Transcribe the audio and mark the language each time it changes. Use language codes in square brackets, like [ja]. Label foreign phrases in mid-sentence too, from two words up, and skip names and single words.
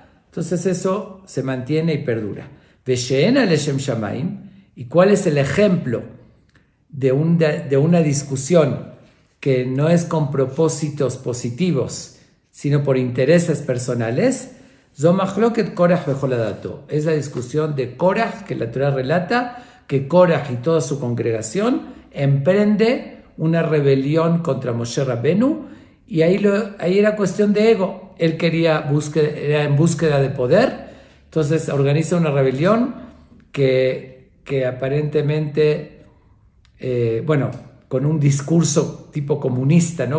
[es] Entonces eso se mantiene y perdura. [he] ושאינה לשם שמים. [es] ¿Y cuál es el ejemplo de una discusión que no es con propósitos positivos, sino por intereses personales? [he] זו מחלוקת קרח וכל עדתו. [es] Es la discusión de Korach, que la Torah relata que Korach y toda su congregación emprende una rebelión contra Moshe Rabbenu, y ahí era cuestión de ego. Él era en búsqueda de poder, entonces organiza una rebelión que aparentemente, con un discurso tipo comunista, ¿no?